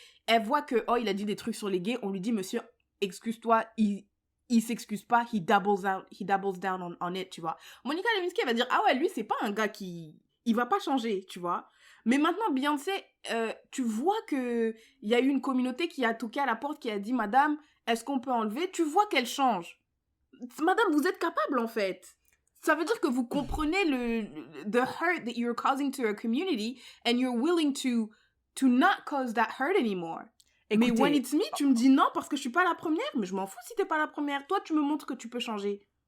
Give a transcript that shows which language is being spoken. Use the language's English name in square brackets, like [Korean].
[French] Elle voit que, il a dit des trucs sur les gays. On lui dit, monsieur, excuse-toi, il s'excuse pas, [English] he doubles down on it, [French] tu vois. Monica Lewinsky, elle va dire, ah ouais, lui, c'est pas un gars qui... Il va pas changer, tu vois. Mais maintenant, Beyoncé, tu vois qu'il y a eu une communauté qui a toqué à la porte, qui a dit, madame, est-ce qu'on peut enlever? Tu vois qu'elle change. Madame, vous êtes capable, en fait. Ça veut dire que vous comprenez [English] the hurt that you're causing to a community and you're willing to not cause that hurt anymore. [French] Écoutez, mais [English] when it's me, [French] tu me dis non parce que je suis pas la première, mais je m'en fous si t'es pas la première. Toi, tu me montres que tu peux changer.